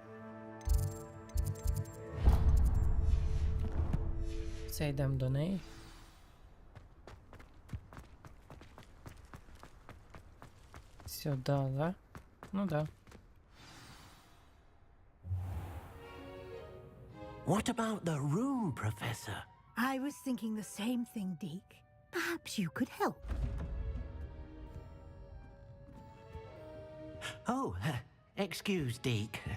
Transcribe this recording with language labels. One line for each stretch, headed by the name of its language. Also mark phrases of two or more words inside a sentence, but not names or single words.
Ukrainian: Це йдемо до неї. Сюди, да? Ну да.
English: What about the room, Professor? I was thinking the same thing, Deke. Perhaps you could help. Oh, excuse, Deke.